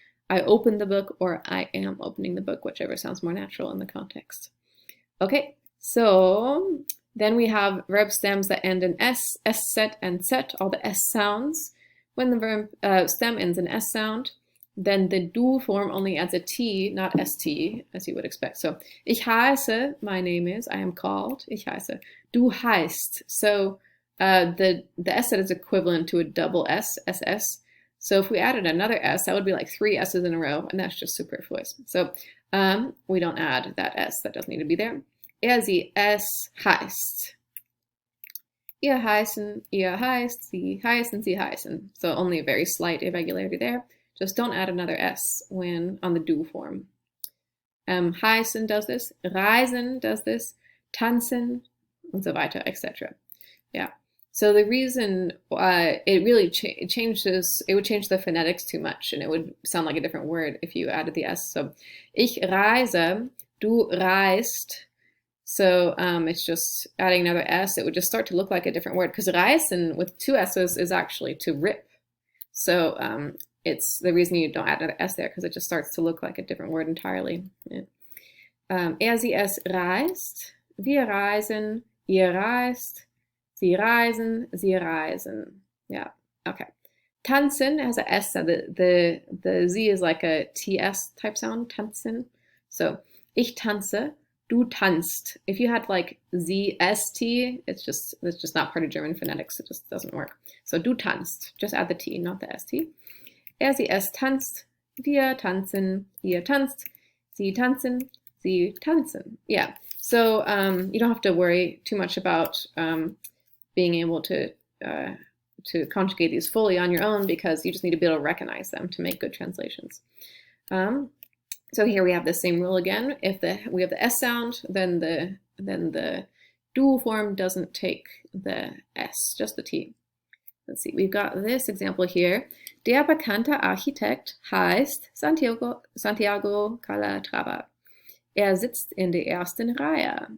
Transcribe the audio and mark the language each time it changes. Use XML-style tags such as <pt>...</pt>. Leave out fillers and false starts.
<en>I open the book, or I am opening the book, whichever sounds more natural in the context. Okay, so then we have verb stems that end in S, S-set, and set, all the S sounds. When the verb stem ends in S sound, then the du form only adds a T, not ST, as you would expect. So,</en> <de>ich heiße,</de> <en>my name is, I am called, ich heiße.</en> <de>Du heißt.</de> <en>So the S-set is equivalent to a double S, SS. So if we added another S, that would be like 3 S's in a row, and that's just superfluous. So we don't add that S, that doesn't need to be there.</en> <de>Er, sie, es heißt. Ihr heißen, ihr heißt, sie heißen, sie heißen.</de> <en>So only a very slight irregularity there. Just don't add another S when on the du form. Heißen does this, reisen does this, tanzen,</en> <de>und so weiter,</de> <en>etc. Yeah. So the reason it really changes, it would change the phonetics too much, and it would sound like a different word if you added the S.</en> <de>So, ich reise, du reist.</de> <en>So it's just adding another S. It would just start to look like a different word, because reisen with 2 S's is actually to rip. So it's the reason you don't add another S there, because it just starts to look like a different word entirely.</en> <de>Yeah. Er, sie, es reist. Wir reisen. Ihr reist. Sie reisen. Sie reisen. Yeah. Okay.</de> <en>Tanzen has a S sound. The Z is like a TS type sound, tanzen.</en> <de>So, ich tanze, du tanzt.</de> <en>If you had like ZST, it's just not part of German phonetics. It just doesn't work. So,</en> <de>du tanzt.</de> <en>Just add the T, not the ST.</en> <de>Sie, es tanzt. Wir tanzen. Ihr tanzt. Sie tanzen. Sie tanzen. Yeah.</de> <en>So you don't have to worry too much about being able to conjugate these fully on your own, because you just need to be able to recognize them to make good translations. So here we have the same rule again. If we have the S sound, then the dual form doesn't take the S, just the T. Let's see, we've got this example here.</en> <de>Der bekannte Architekt heißt Santiago Calatrava. Sitzt in der ersten Reihe.</de>